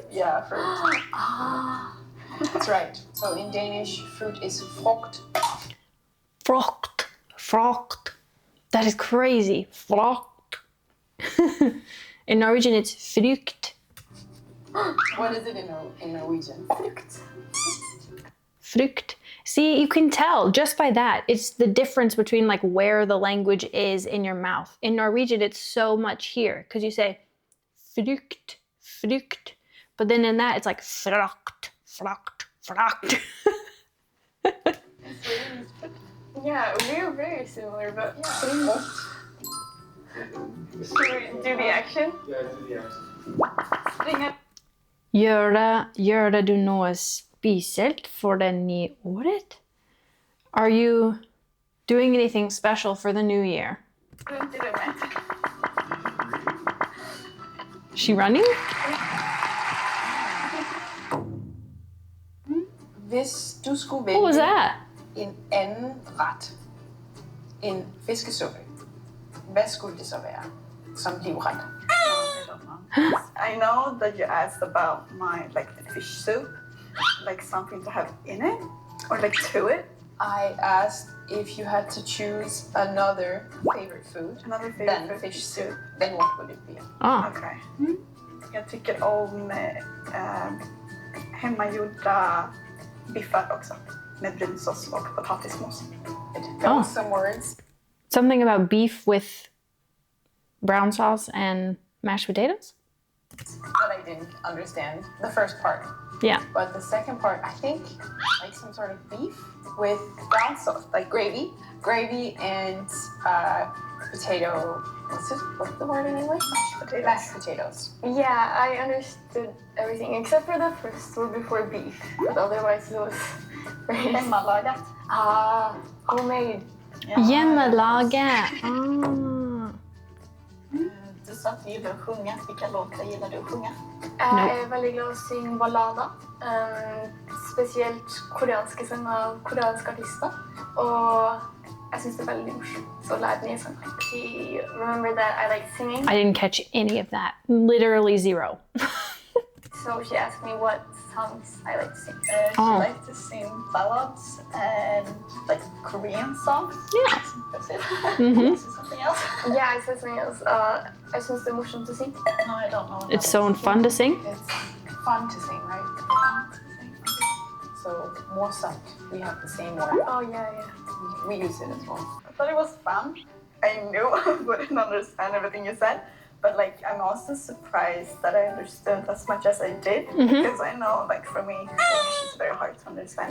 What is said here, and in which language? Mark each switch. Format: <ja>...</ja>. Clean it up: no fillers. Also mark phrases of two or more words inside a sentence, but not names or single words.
<en>Yeah, fruit. That's right. So in Danish, fruit is frugt. Frucht. Frucht. That is crazy. Frucht. In Norwegian, it's frukt. What is it in Norwegian? Frukt. Frukt. See, you can tell just by that. It's the difference between like where the language is in your mouth. In Norwegian, it's so much here because you say frukt, frukt. But then in that, it's like frukt, frukt, frukt. Yeah, we're very similar, but yeah. Should we do the action? Yeah, do the action. Springa.</en> <no>Gjør du noe spesielt for det nye året?</no> <en>Are you doing anything special for the new year?</en> <sv>Runt i rummet.</sv> <en>Is she running?</en> <da>Hvis du skulle</da> <en>What was</en> <da>vælge</da> <en>that?</en> <da>en anden ret end fiskesuppe, hvad skulle det så være som livret?</da> <en>I know that you asked about my fish soup, like something to have in it or like to it. I asked if you had to choose another favorite food Another favorite than food. fish soup, then what would it be? Oh,</en> <sv>Okej. Jag tycker om hemmagjorda biffar också. Med brunsås och potatismos.</sv> <en>Those some words. something about beef with brown sauce and mashed potatoes? That I didn't understand. The first part. Yeah. But the second part, I think, like some sort of beef with brown sauce, like gravy. Gravy and potato. What's the word in English? Mashed potatoes. Yeah, I understood everything except for the first word before beef. But otherwise it was very...</en> <sv>Hemmalagat.</sv> <en>Homemade.</en> <no>Hjemmelaget.</no> <sv>Du sa att du gillar att sjunga. Vilka låtar gillar du att sjunga?</sv> <no>Jeg er veldig glad i å synge ballader. Spesielt koreanske sanger av koreanske artister. Og jeg synes det er veldig morsomt å lære nye sanger.</no> <en>She remembered that I like singing, I didn't catch any of that. Literally zero. so she asked me what songs I like to sing. She likes to sing ballads and like Korean songs. Yeah. That's it. Mhm. Is it something else? Yeah, I said something else.</en> <no>Jeg synes det er morsomt å synge.</no> <en>No, I don't know. It's so fun to sing. It's fun to sing, right? So, morsat, we have the same word. Oh, yeah. We use it as well. I thought it was fun. I knew I wouldn't understand everything you said, but like I'm also surprised that I understood as much as I did because I know, like for me, English is very hard to understand.</en>